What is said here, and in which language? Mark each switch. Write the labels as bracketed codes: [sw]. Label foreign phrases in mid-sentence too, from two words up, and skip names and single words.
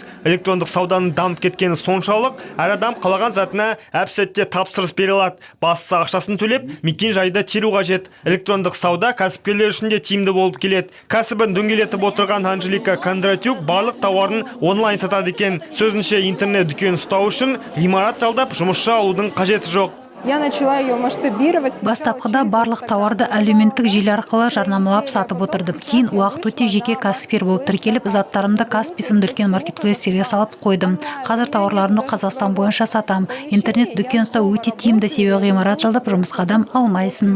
[kk] Электрондық сауданың дамып кеткені соншалық, әр адам қалаған затына әп-сәтте тапсырыс бере алады. Бастысы ақшасын төлеп, мекен жайды теру қажет. Электрондық сауда кәсіпкерлер үшін де тиімді болып келеді. Кәсібін дөңгелетіп отырған Анжелика Кондратюк барлық тауарын онлайн сатады екен. Сөзінше, интернет дүкен ұстау үшін ғимарат жалдап жұмысшы алудың қажеті жоқ. [ru] Я начала ее масштабировать. [kk] Бастапқыда барлық тауарды әлеуметтік желі арқылы жарнамалап сатып отырдым. Кейін уақыт өте жеке кәсіпкер болып тіркеліп, заттарымды Каспий сынды үлкен маркетплейстерге салып қойдым. Қазір тауарларымды Қазақстан бойынша сатам. Интернет дүкен ұстау өте тиімді, себебі ғимарат жалдап жұмысқа адам алмайсың.